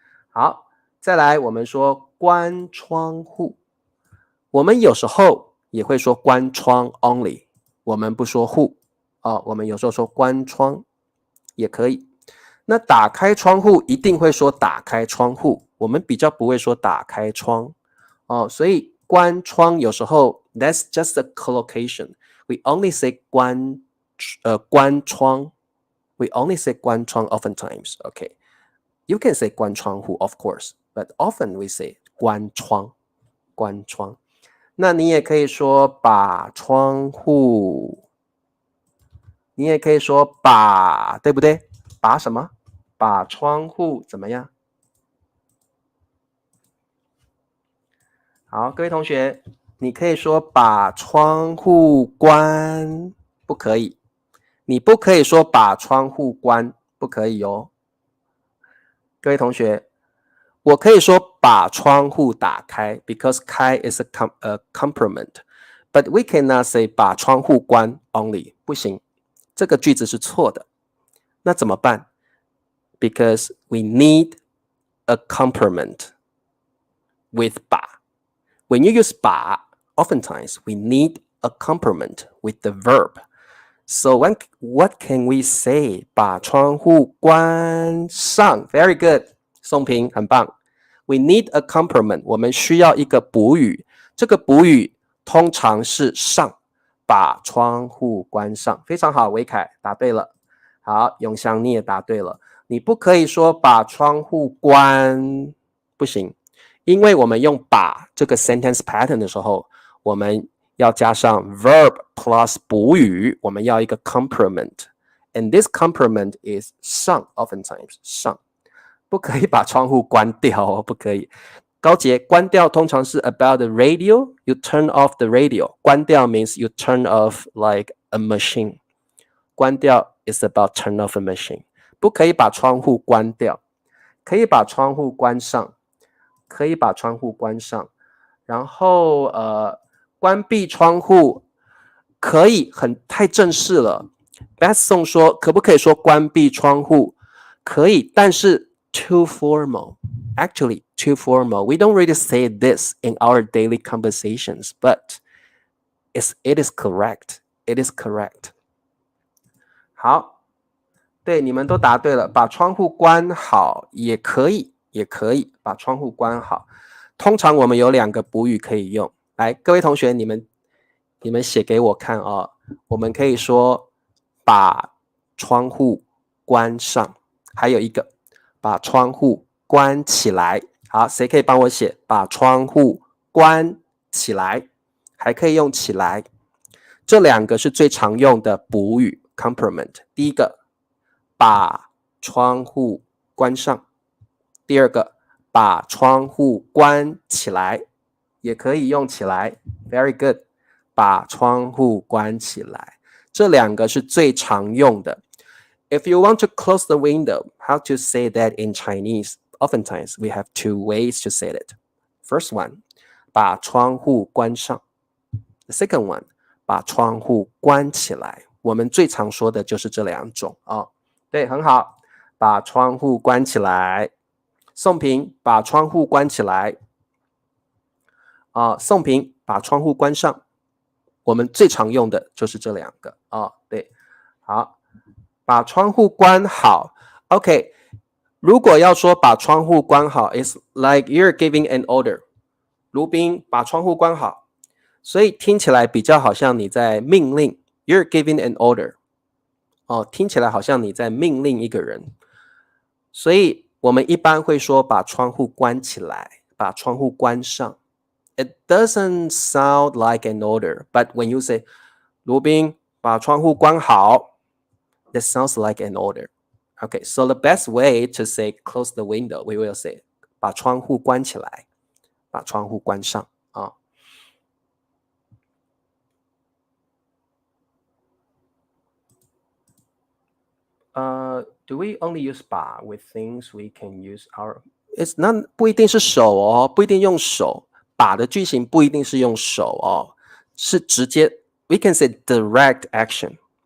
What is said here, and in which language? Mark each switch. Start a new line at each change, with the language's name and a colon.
Chinese: 好，再来我们说关窗户，我们有时候也会说关窗 only， 我们不说户哦，我们有时候说关窗也可以。那打开窗户一定会说打开窗户，我们比较不会说打开窗哦，所以关窗有时候
English: that's just a collocation. We only say 关窗 We only say 关窗 oftentimes. Okay. You can say 关窗户 of course, but often we say 关窗，关窗。
Chinese: 那你也可以说把窗户，你也可以说把，对不对？把什么？把窗户怎么样？好，各位同学，你可以说把窗户关，不可以。你不可以说把窗户关，不可以哦。各位同学，我可以说把窗户打开
English: because 开 is a complement, but we cannot say
Chinese: 把窗户关 only， 不行，这个句子是错的。那怎么办？
English: Because we need a complement with 把。 When you use 把 oftentimes we need a complement with the verb. So what can we say?
Chinese: 把窗户关上
English: Very good.
Chinese: 宋平很棒。
English: We need a complement.
Chinese: 我们需要一个补语。这个补语通常是上。把窗户关上。非常好，维凯答对了。好，永祥你也答对了。你不可以说把窗户关，不行。因为我们用把这个 sentence pattern 的时候，我们要加上 verb plus 补语，我们要一个 complement.
English: And this complement is 上 oftentimes 上。
Chinese: 不可以把窗户关掉哦，不可以。
English: 高杰，
Chinese: 关掉通常是
English: about the radio, you turn off the radio. 关掉 means you turn off like a machine. 关掉 is about turn off a machine.
Chinese: 不可以把窗户关掉，可以把窗户关上，可以把窗户关上。然后关闭窗户可以太正式了。 Beth 宋说可不可以说关闭窗户？可以，但是
English: too formal. Actually, too formal. We don't really say this in our daily conversations, but it is correct.
Chinese: It is correct. 好，对，你们都答对了。把窗户关好也可以，也可以把窗户关好。通常我们有两个补语可以用。来，各位同学，你们写给我看哦。我们可以说把窗户关上，还有一个把窗户关起来。好，谁可以帮我写？把窗户关起来，还可以用起来。这两个是最常用的补语 complement。第一个，把窗户关上。第二个，把窗户关起来，也可以用起来。
English: Very good.
Chinese: 把窗户关起来。这两个是最常用的。
English: If you want to close the window, how to say that in Chinese? Oftentimes, we have two ways to say it. First one,
Chinese: 把窗户关上。
English: The second one,
Chinese: 把窗户关起来。我们最常说的就是这两种啊。对，很好。把窗户关起来。宋平，把窗户关起来。宋平，把窗户关上。我们最常用的就是这两个对，好，把窗户关好。 OK， 如果要说把窗户关好 ，
English: it's like you're giving an order。
Chinese: 卢宾，把窗户关好。所以听起来比较好像你在命令 ，
English: you're giving an order。
Chinese: 听起来好像你在命令一个人。所以我们一般会说把窗户关起来，把窗户关上。
English: It doesn't sound like an order, but when you say
Chinese: 卢宾把窗户关好
English: that sounds like an order. Okay, so the best way to say close the window, we will say
Chinese: 把窗户关起来，把窗户关上
English: do we only use 把 with things we can use our It's not
Chinese: 不一定是手不一定用手，把的句型不一定是用手是直接
English: we can say direct action.